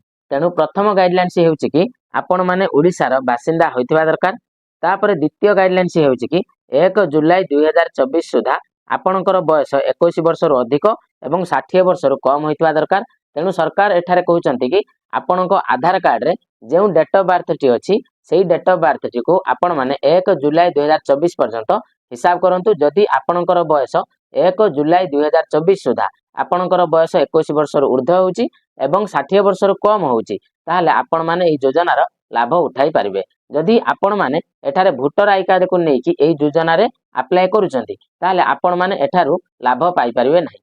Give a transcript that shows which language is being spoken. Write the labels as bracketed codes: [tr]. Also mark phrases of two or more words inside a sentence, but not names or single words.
[or] ତେଣୁ ପ୍ରଥମ ଗାଇଡଲାଇନ୍ସ ହେଉଛି କି ଆପଣ ମାନେ ଓଡ଼ିଶାର ବାସିନ୍ଦା ହୋଇଥିବା ଦରକାର। ତାପରେ ଦ୍ୱିତୀୟ ଗାଇଡଲାଇନ୍ସ ହେଉଛି କି 1 ଜୁଲାଇ 2024 ସୁଦ୍ଧା ଆପଣଙ୍କର ବୟସ 21 ବର୍ଷ ରୁ ଅଧିକ ଏବଂ 60 ବର୍ଷ ରୁ କମ ହୋଇଥିବା ଦରକାର। ତେଣୁ ସରକାର ଏଠାରେ କହୁଛନ୍ତି କି ଆପଣଙ୍କ ଆଧାର କାର୍ଡ ରେ ଯେଉଁ [en] date of birth [or] ଟି ଅଛି ସେହି [en] date of birth [or] ଟି କୁ ଆପଣ ମାନେ 1 ଜୁଲାଇ 2024 ପର୍ଯ୍ୟନ୍ତ ହିସାବ କରନ୍ତୁ। ଯଦି ଆପଣଙ୍କର ବୟସ 1 ଜୁଲାଇ 2024 ସୁଦ୍ଧା ଆପଣଙ୍କର ବୟସ 21 ବର୍ଷ ରୁ ଊର୍ଦ୍ଧ୍ୱ ହେଉଛି ଏବଂ 60 ବର୍ଷ ରୁ କମ ହେଉଛି ତାହାହେଲେ ଆପଣ ମାନେ ଏହି ଯୋଜନାର ଲାଭ ଉଠାଇ ପାରିବେ। ଯଦି ଆପଣ ମାନେ ଏଠାରେ [en] voter ID card [or] କୁ ନେଇକି ଏହି ଯୋଜନା ରେ ଅପ୍ଲାଇ କରୁଛନ୍ତି ତାହାହେଲେ ଆପଣ ମାନେ ଏଠାରୁ ଲାଭ ପାଇ ପାରିବେ ନାହିଁ।